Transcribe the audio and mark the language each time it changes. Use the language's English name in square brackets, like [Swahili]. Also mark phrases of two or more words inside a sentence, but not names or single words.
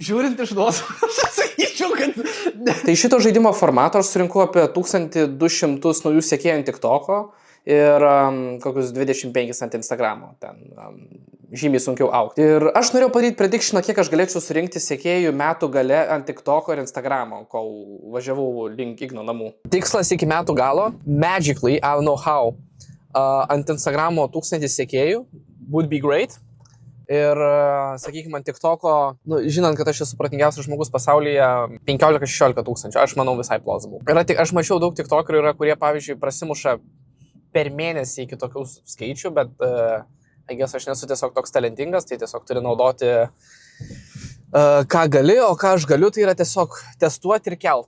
[Lithuanian] Žiūrint iš duos, aš sakyčiau, kad... Tai šito žaidimo formato aš surinkau apie 1200 naujų sekėjų ant TikToko ir kokius 25 ant Instagramo. Ten žymiai sunkiau augti. Ir aš norėjau padaryti predictioną, kiek aš galėčiau surinkti sekėjų metų gale ant TikToko ir Instagramo, kol važiavau link Igno namų. Tikslas iki metų galo, [English] magically, I don't know how, [Lithuanian] ant Instagramo 1000 sekėjų, [English] would be great. [Lithuanian] Ir, sakykime, ant TikToko, žinant, kad aš esu supratingiausias žmogus pasaulyje, 15-16 tūkstančių, aš manau visai plausible. Aš mačiau daug TikTokerių, kurie, pavyzdžiui, prasimuša per mėnesį iki tokių skaičių, bet aš nesu tiesiog toks talentingas, tai tiesiog turi naudoti, ką gali, o ką aš galiu, tai yra tiesiog testuoti ir kelt.